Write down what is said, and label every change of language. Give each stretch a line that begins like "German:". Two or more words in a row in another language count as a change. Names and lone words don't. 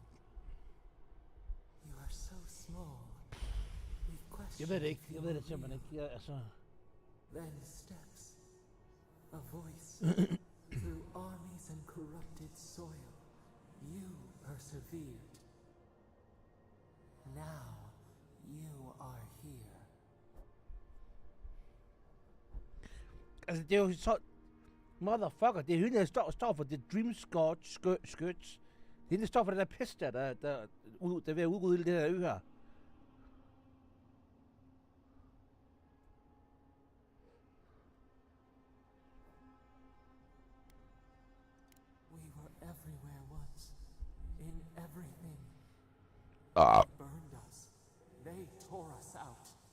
English: You are so small. We've questioned.
Danish: Jeg ved det ikke. Jeg ved det simpelthen ikke. Altså.
English: Then steps. A voice. Through armies and corrupted soil. You persevered. Now, you are here.
Danish: Altså, det er jo så... Motherfucker, det er hende, der står for The Dream Scourge Skirts. Det er hende, der står for den der pest der er ved at udrydde det her ø her.
English: We were everywhere once. In everything. Ah. They burned us. They tore us out.